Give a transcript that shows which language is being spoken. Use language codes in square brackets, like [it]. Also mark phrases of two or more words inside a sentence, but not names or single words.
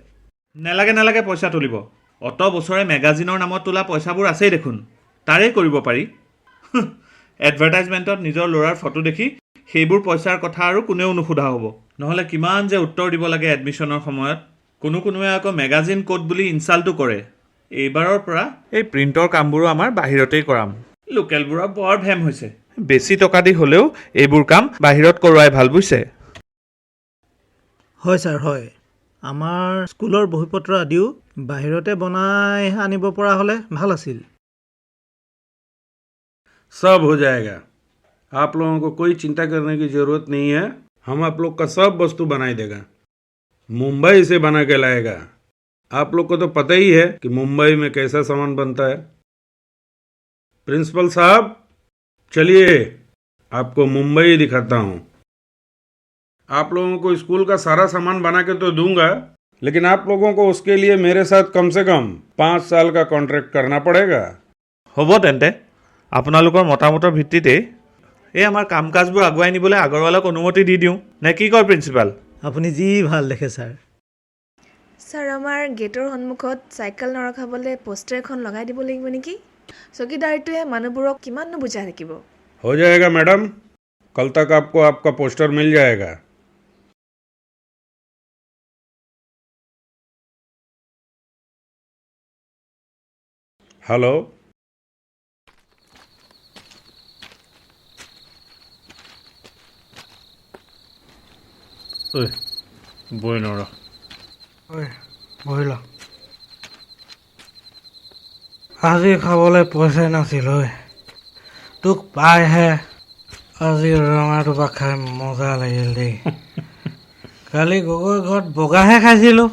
[as] নালাগে পইচা তুলিব অত বছৰে মেগাজিনৰ নামত তোলা পইচাবোৰ আছেই দেখোন তাৰেই কৰিব পাৰি এডভাৰটাইজমেণ্টত নিজৰ ল'ৰাৰ ফটো দেখি সেইবোৰ পইচাৰ কথা আৰু কোনেও নুসুধা হ'ব নহ'লে কিমান যে উত্তৰ দিব লাগে এডমিশনৰ সময়ত কোনোৱে আকৌ মেগাজিন কোড বুলি ইনচাল্টো কৰে এইবাৰৰ পৰা এই প্ৰিণ্টৰ কামবোৰো আমাৰ বাহিৰতেই কৰাম লোকেলবোৰৰ বৰ ভেম হৈছে বেছি টকা দি হ'লেও এইবোৰ কাম বাহিৰত কৰোৱাই ভাল বুজিছে হয় ছাৰ হয় আমাৰ স্কুলৰ বহিপত্ৰ আদিও বাহিৰতে বনাই আনিব পৰা হ'লে ভাল আছিল [hi] सब हो जाएगा आप लोगों को कोई चिंता करने की जरूरत नहीं है हम आप लोग का सब वस्तु बनाई देगा मुंबई से बना के लाएगा आप लोग को तो पता ही है कि मुंबई में कैसा सामान बनता है प्रिंसिपल साहब चलिए आपको मुंबई दिखाता हूँ आप लोगों को स्कूल का सारा सामान बना के तो दूंगा लेकिन आप लोगों को उसके लिए मेरे साथ कम से कम 5 साल का कॉन्ट्रैक्ट करना पड़ेगा [as] হ'ব তেন্তে আপোনালোকৰ মতামতৰ ভিত্তিতে এই আমাৰ কাম কাজবোৰ আগুৱাই নিবলৈ আগৰৱালাক অনুমতি দি দিওঁ নে কি কয় প্ৰিন্সিপাল আপুনি যি ভাল দেখে ছাৰ ছাৰ আমাৰ গেটৰ সন্মুখত চাইকেল নৰখাবলৈ পোষ্টাৰ এখন লগাই দিব লাগিব নেকি চকীদাৰটোৱে মানুহবোৰক কিমাননো বুজাই থাকিব [hi] हो जाएगा मैडम कल तक आपको आपका पोस्टर मिल जाएगा हेलो [as] বই নৰ বহিল আজি খাবলৈ পইচাই নাছিল ঐ তোক পাইহে আজি ৰঙাটোপা খাই মজা লাগিল দেই কালি গগৈ ঘৰত বগাহে খাইছিলোঁ